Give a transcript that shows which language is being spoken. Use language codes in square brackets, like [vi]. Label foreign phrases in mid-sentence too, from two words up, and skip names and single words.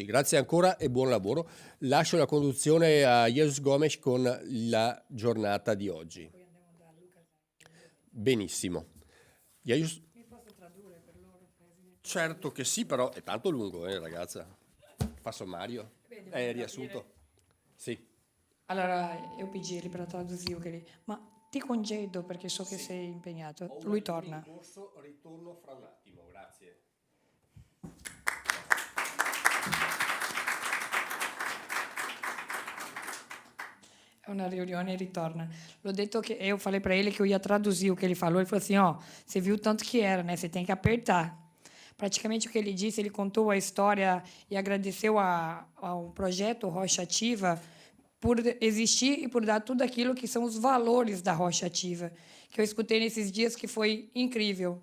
[it] Grazie ancora e buon lavoro. Lascio la conduzione a Jesus Gomes con la giornata di oggi. Benissimo. Jesus... Certo che sì, però è tanto lungo, ragazza. Fa sommario. È riassunto. Sì. Allora io [pt] pedi ele para traduzir o che ele... [it] Ma ti congedo perché so che sei impegnato. Lui torna. Ritorno fra un attimo, grazie. È una riunione e ritorna. L'ho detto che [pt] eu falei para ele que eu ia traduzir o que ele falou. Ele falou assim, ó, você viu tanto que era, né? Você tem que apertar. Praticamente o que ele disse, ele contou a história e agradeceu ao projeto Rocha Ativa por existir e por dar tudo aquilo que são os valores da Rocha Ativa, que eu escutei nesses dias, que foi incrível.